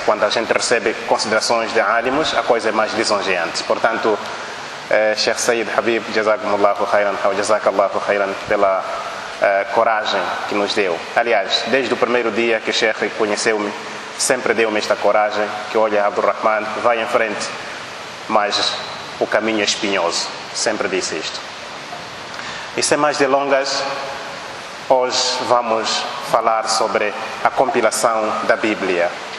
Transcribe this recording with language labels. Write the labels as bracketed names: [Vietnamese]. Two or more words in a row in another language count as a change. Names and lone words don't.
[Portuguese] Quando a gente recebe considerações de alimos, a coisa é mais lisonjeante. Portanto, Sheikh Sayyid Habib, [Arabic] جزاكم الله خيرا, [Portuguese] ou [Arabic] جزاك الله خيرا, [Portuguese] pela coragem que nos deu. Aliás, desde o primeiro dia que o Sheikh conheceu-me, sempre deu-me esta coragem, que olha, Abdurrahman, vai em frente, mas o caminho é espinhoso. Sempre disse isto. E sem mais delongas, hoje vamos falar sobre a compilação da Bíblia.